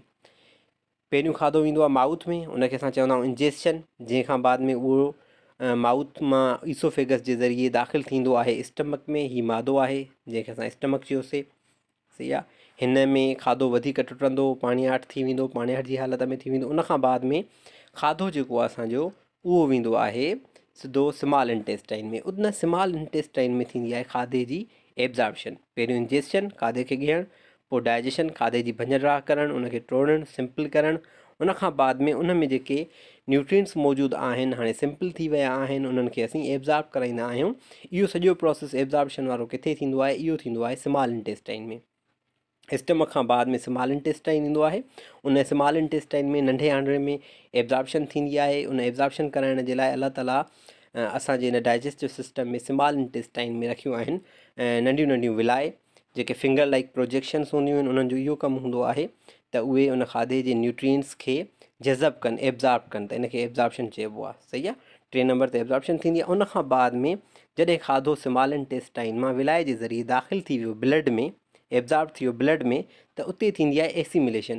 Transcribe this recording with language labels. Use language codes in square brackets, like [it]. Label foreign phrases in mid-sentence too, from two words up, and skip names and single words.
[sd] पहिरियों खाधो वेंदो आहे माउथ में, उनखे असां चवंदा आहियूं इंजेस्शन, जंहिंखां बाद में उहो माउथ मां ईसोफेगस जे ज़रिए दाख़िल थींदो आहे स्टमक में। हीउ मादो आहे जंहिंखे असां स्टमक चयोसीं। सही आहे, हिन में खाधो वधीक टुटंदो, पाणियाठ थी वेंदो, पाणियाठ जी हालत में थी वेंदो। उनखां बाद में खाधो जेको आहे असांजो उहो वेंदो आहे सिधो [en] small intestine [sd] में। उन [en] small intestine [sd] में थींदी आहे खाधे जी एब्ज़ॉर्प्शन। पहिरियों इंजेस्शन, खाधे खे ॻियणु, पोइ डाइजेशन, खाधे जी भञिड़ा करणु, उनखे टोड़णु, सिंपल करणु। उनखां बाद में उन में जेके न्यूट्रिएंट्स मौजूदु आहिनि हाणे सिंपल थी विया आहिनि, उन्हनि खे असीं एब्ज़ॉर्ब कराईंदा आहियूं। इहो सॼो प्रोसेस एब्ज़ॉर्प्शन वारो किथे थींदो आहे? इहो थींदो आहे [en] small intestine [sd] में। स्टमक खां बाद में [en] small intestine [sd] ईंदो आहे। उन [en] small intestine [sd] में नंढे आंडे में एब्ज़ॉर्प्शन थींदी आहे। उन एब्ज़ॉर्प्शन कराइण जे लाइ [ar] الله تعالى [sd] असांजे इन [en] digestive system [sd] में [en] small intestine [sd] में रखियूं आहिनि नंढियूं नंढियूं विलाए, जेके [en] finger like projections [sd] हूंदियूं आहिनि। उन्हनि जो इहो कमु हूंदो आहे त उहे उन खाधे जे न्यूट्रिएंट्स खे जज़ब कनि, एब्ज़ॉर्ब कनि, त इनखे एब्ज़ॉर्प्शन चइबो आहे। सही आहे, 3 नंबर ते एब्ज़ॉर्प्शन थींदी आहे। उनखां बाद में जॾहिं खाधो [en] small intestine [sd] मां विलाए जे ज़रिए दाख़िल थी वियो ब्लड में, एब्ज़ॉर्ब थी वियो ब्लड में, त उते थींदी आहे एसिमिलेशन।